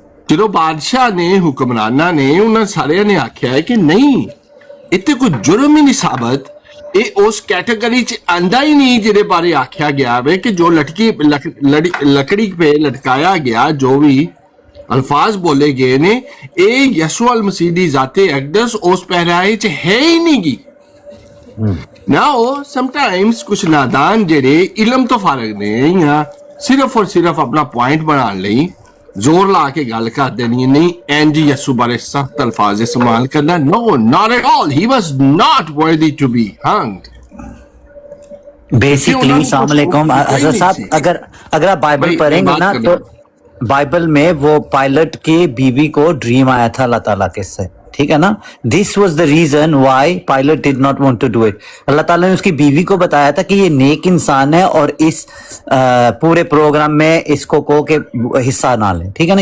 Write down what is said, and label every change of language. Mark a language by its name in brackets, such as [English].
[Punjabi] ਜਦੋਂ ਬਾਦਸ਼ਾਹ ਨੇ, ਹੁਕਮਰਾਨਾਂ ਨੇ, ਉਹਨਾਂ ਸਾਰਿਆਂ ਨੇ ਆਖਿਆ ਹੈ ਕਿ ਨਹੀਂ ਇੱਥੇ ਕੋਈ ਜੁਰਮ ਹੀ ਨਹੀਂ ਸਾਬਤ, ਇਹ ਉਸ ਕੈਟਾਗਰੀ ਚ ਆਂਦਾ ਹੀ ਨਹੀਂ ਜਿਹਦੇ ਬਾਰੇ ਆਖਿਆ ਗਿਆ ਵੇ ਕਿ ਜੋ ਲਕੜੀ पे ਲਟਕਾਇਆ ਗਿਆ, ਜੋ ਵੀ ਅਲਫਾਜ਼ ਬੋਲੇ ਗਏ ਨੇ, ਇਹ ਯਸੂ ਅਲ ਮਸੀਹ ਦੀ ਜ਼ਾਤੇ ਅਕਦਸ ਉਸ ਪਹਿਰਾਏ ਚ ਹੈ ਹੀ ਨਹੀਂ ਗੀ। [English] Now, sometimes [Punjabi] ਕੁਛ ਨਾਦਾਨ ਜਿਹੜੇ ਇਲਮ ਤੋਂ ਫਾਰਗ ਨੇ ਜਾਂ ਸਿਰਫ ਔਰ ਸਿਰਫ ਆਪਣਾ ਪੁਆਇੰਟ ਬਣਾਉਣ ਲਈ ਜ਼ੋਰ ਲਾ ਕੇ ਗੱਲ ਕਰਦੇ ਨਹੀਂ ਐਂਜ ਯਸੂ ਬਾਰੇ ਸਖਤ ਅਲਫਾਜ਼ ਇਸਤੇਮਾਲ ਕਰਨਾ। [English] No, not at all. He was not worthy to be hanged. [Hindi] Basically अस्सलाम वालेकुम हज़रत साहब, अगर आप बाइबल पढ़ेंगे ना तो बाइबल में वो पायलट की बीवी को ड्रीम आया था अल्लाह ताला के से, ठीक है ना। [English] This was the reason why pilot did not want to do it. [Hindi] अल्लाह ताला ने उसकी बीवी को बताया था कि ये नेक इंसान है और इस पूरे प्रोग्राम में इसको को के हिस्सा ना ले, ठीक है ना।